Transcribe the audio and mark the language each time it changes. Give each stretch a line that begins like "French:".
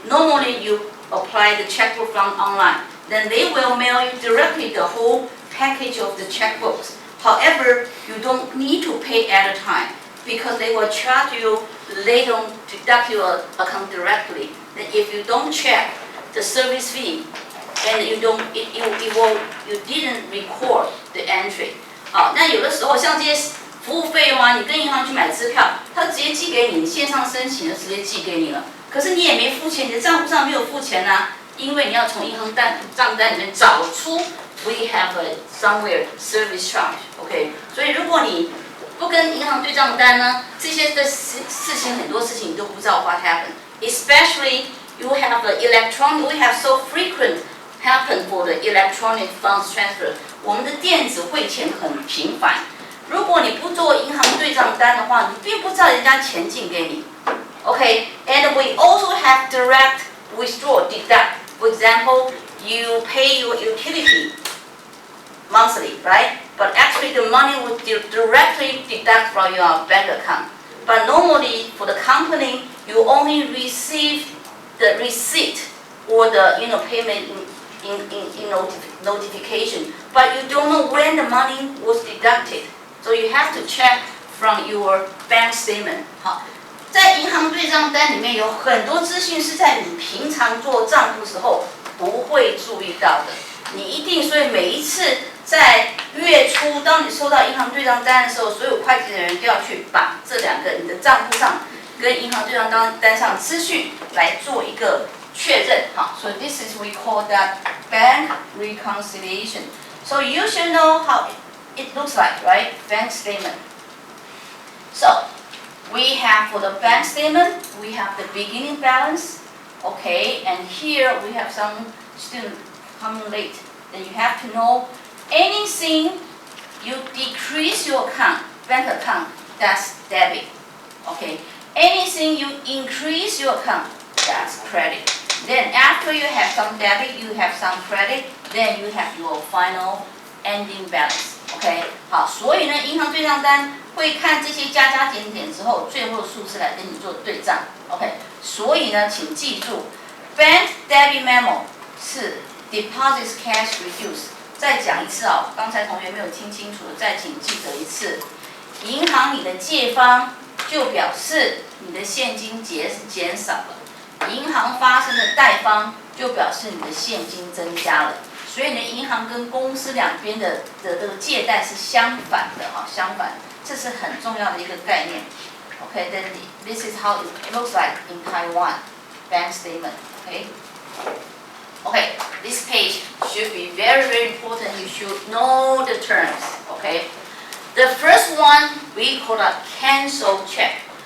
English: Normally you apply the checkbook from online. Then they will mail you directly the whole package of the checkbooks. However, you don't need to pay at a time because they will charge you, they don't deduct your account directly. Then if you don't check the service fee, and you didn't record the entry.
Chinese: 好，那有的时候像这些服务费用啊，你跟银行去买支票，他直接寄给你，你线上申请的直接寄给你了，可是你也没付钱，你的账户上没有付钱啊，因为你要从银行账单里面找出
English: we have a somewhere service charge， OK，
Chinese: 所以如果你不跟银行对账单呢，这些的事情很多事情你都不知道
English: what happened，especially you have the electronic, we have so frequent happen for the electronic funds transfer，
Chinese: 我们的电子汇钱很频繁。如果你不做银行对账单的话，你并不知道人家钱进给你。
English: Okay, and we also have direct withdraw, deduct. For example, you pay your utility monthly, right? But actually the money will directly deduct from your bank account. But normally for the company, you only receive the receipt or the payment in notification, but you don't know when the money was deducted. So you have to check from your bank statement.
Chinese: 好，在银行对账单里面有很多资讯是在你平常做账户时候不会注意到的。你一定，所以每一次在月初，当你收到银行对账单的时候，所有会计的人都要去把这两个你的账户上跟银行对账单上资讯来做一个确认。
English: 好，所以 this is we call that bank reconciliation. So you should know how it looks like, right? Bank statement. So we have for the bank statement, we have the beginning balance, okay, and here we have some student coming late. Then you have to know anything you decrease your account, bank account, that's debit, okay. Anything you increase your account, that's credit. Then after you have some debit, you have some credit, then you have your final ending balance.
Chinese: OK， 好，所以呢，银行对账单会看这些加加减减之后，最后的数字来跟你做对账。
English: OK，
Chinese: 所以呢，请记住
English: ，Bank Debit Memo 是 Deposits Cash Reduce。
Chinese: 再讲一次啊，刚才同学没有听清楚，再请记得一次。银行你的借方就表示你的现金减少了，银行发生的贷方就表示你的现金增加了。所以呢，银行跟公司两边的这个借贷是相反的哈，相反，这是很重要的一个概念。
English: Okay, then this is how it looks like in Taiwan bank statement. Okay. Okay, this page should be very, very important. You should know the terms. Okay. The first one we call a cancel check.